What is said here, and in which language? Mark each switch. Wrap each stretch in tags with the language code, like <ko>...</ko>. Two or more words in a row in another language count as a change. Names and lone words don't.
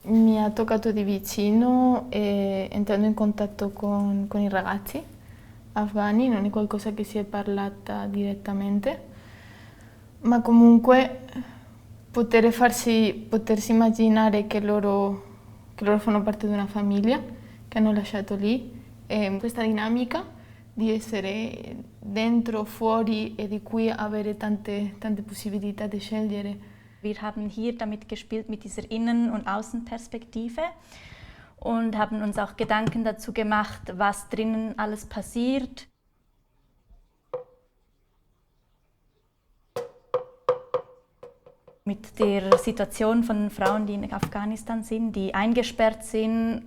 <it>Mi ha toccato di vicino entrando in contatto con i ragazzi afghani, non è qualcosa che si è parlata direttamente, ma comunque potersi immaginare che loro fanno parte di una famiglia che hanno lasciato lì, e questa dinamica di essere dentro, fuori e di qui avere tante possibilità di scegliere.</it> <de>Wir haben hier damit gespielt, mit dieser Innen- und Außenperspektive und haben uns auch Gedanken dazu gemacht, was drinnen alles passiert. Mit der Situation von Frauen, die in Afghanistan sind, die eingesperrt sind.</de>